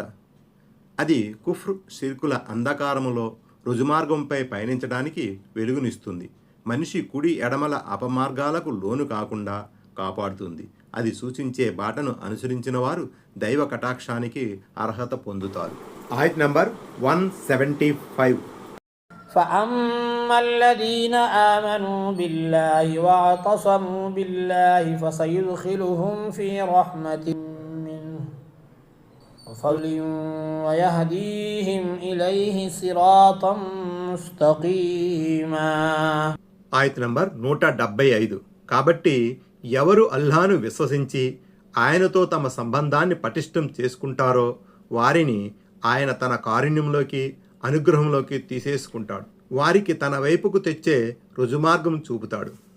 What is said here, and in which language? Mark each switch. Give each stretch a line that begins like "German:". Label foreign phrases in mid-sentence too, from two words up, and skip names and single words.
Telugu: అది కుఫ్ర్, షిర్కుల అంధకారములో రుజుమార్గంపై పయనించడానికి వెలుగునిస్తుంది. మనిషి కుడి ఎడమల అపమార్గాలకు లోను కాకుండా కాపాడుతుంది. అది సూచించే బాటను అనుసరించిన వారు దైవ కటాక్షానికి అర్హత పొందుతారు. ఆయత్ నంబర్ 175.
Arabic: فأما الذين آمنوا بالله واعتصموا بالله فسيدخلهم في رحمة منه وفضل ويهديهم إليه صراطا مستقيما.
Telugu: ఆయత్ నంబర్ 175. కాబట్టి ఎవరు అల్లాహ్ను విశ్వసించి ఆయనతో తమ సంబంధాన్ని పటిష్టం చేసుకుంటారో వారిని ఆయన తన కారుణ్యంలోకి, అనుగ్రహంలోకి తీసేసుకుంటాడు. వారికి తన వైపుకు తెచ్చే రుజుమార్గం చూపుతాడు.